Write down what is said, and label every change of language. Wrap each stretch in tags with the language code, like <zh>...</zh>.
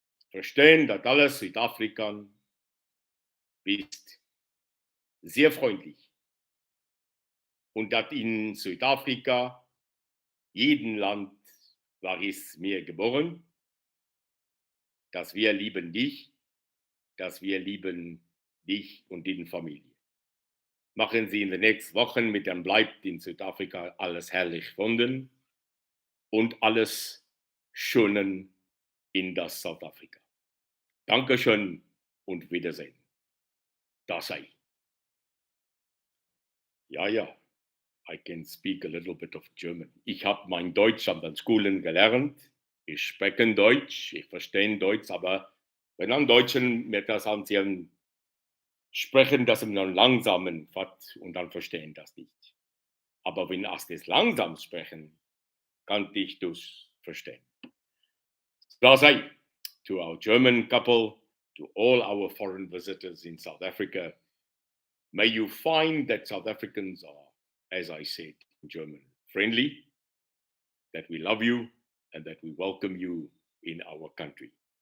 <de>Verstehen, dass alles Südafrika ist sehr freundlich und dass in Südafrika jeden Land war es mir geboren, dass wir lieben dich, dass wir lieben dich und deine Familie. Machen Sie in den nächsten Wochen mit dem Bleibt in Südafrika alles herrlich finden und alles Schönen in das Südafrika. Dankeschön und Wiedersehen. Das sei.</de> <en>Ja, I can speak a little bit of German.</en> <de>Ich habe mein Deutsch an den Schulen gelernt. Ich spreche Deutsch, ich verstehe Deutsch, aber wenn an Deutschen mit das Anziehen sprechen, das in einem langsamen Fahrt und dann verstehen das nicht. Aber wenn erst das langsam sprechen, kann ich das verstehen. Das sei.</de> <en>To our German couple, to all our foreign visitors in South Africa, may you find that South Africans are, as I said in German, friendly, that we love you and that we welcome you in our country.</en>